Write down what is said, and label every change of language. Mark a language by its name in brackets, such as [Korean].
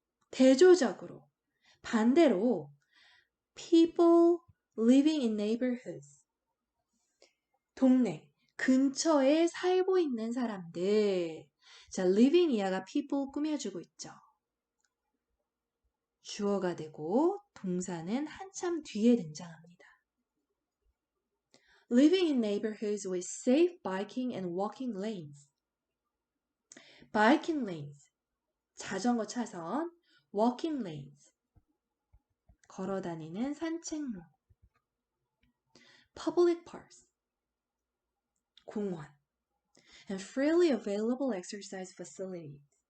[Korean] 대조적으로 반대로 [English] people living in neighborhoods. [Korean] 동네, 근처에 살고 있는 사람들. 자, living 이하가 people 꾸며주고 있죠. 주어가 되고 동사는 한참 뒤에 등장합니다. [English] Living in neighborhoods with safe biking and walking lanes. biking lanes, [Korean] 자전거 차선, [English] walking lanes, [Korean] 걸어다니는 산책로. [English] public parks, [Korean] 공원. [English] and freely available exercise facilities.